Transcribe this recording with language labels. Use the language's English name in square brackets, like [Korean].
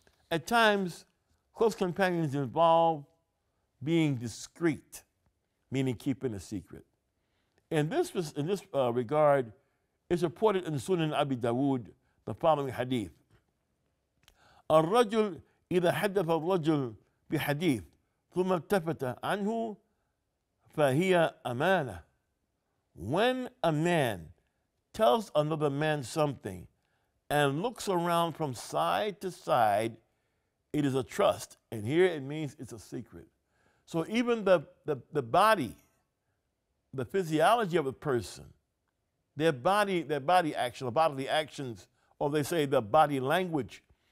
[English] At times, close companions involve being discreet, meaning keeping a secret. In this regard, it's reported in Sunan Abi Dawood the following hadith. [Arabic] الرجل إذا حدث الرجل بحديث ثم التفت عنه فهي أمانة. [English] When a man tells another man something and looks around from side to side, it is a trust. And here it means it's a secret. So even the body, the physiology of a person, their body action, the bodily actions, or they say the body language.